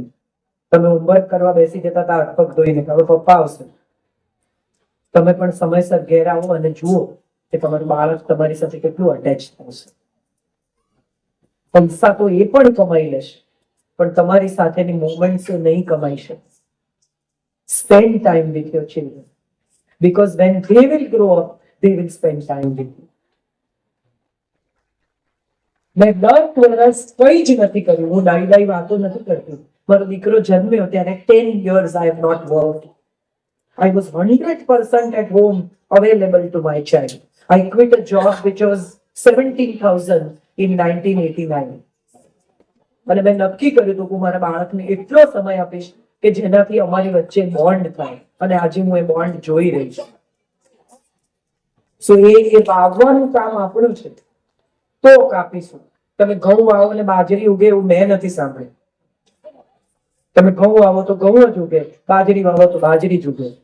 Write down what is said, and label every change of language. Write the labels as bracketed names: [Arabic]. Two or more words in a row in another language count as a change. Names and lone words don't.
[Gujarati] તમે હોમવર્ક કરવા બેસી જતા હતા હાથ પગ ધોઈને. હવે પપ્પા આવશે, તમે પણ સમયસર ઘેર આવો અને જુઓ કે તમારું બાળક તમારી સાથે કેટલું અટેચ થશે. પૈસા તો એ પણ કમાઈ લેશે પણ તમારી સાથેની મોમેન્ટ્સ નહીં કમાઈ શકે. [English] spend time with your children because when they will grow up they will spend time with you. [Gujarati] મેં 10 વર્ષ કઈ જ નથી કર્યું. હું ડાઈ વાતો નથી કરતી. મારો દીકરો જન્મ્યો ત્યારે 10 [English] years I have not worked. I was 100% at home available to my child. I quit a job which was 17,000 in 1989. [Gujarati] અને મેં નક્કી કર્યું હતું કે મારા બાળકને એટલો સમય આપીશ કે જેનાથી અમારી વચ્ચે બોન્ડ થાય. અને આજે હું એ બોન્ડ જોઈ રહી છું. સો એ વાવવાનું કામ આપણું છે. તો કાપીશું. તમે ઘઉં વાવો ને બાજરી ઉગે એવું મેં નથી સાંભળ્યું. તમે ઘઉં વાવો તો ઘઉં જ ઉગે, બાજરી વાવો તો બાજરી જ ઉગે.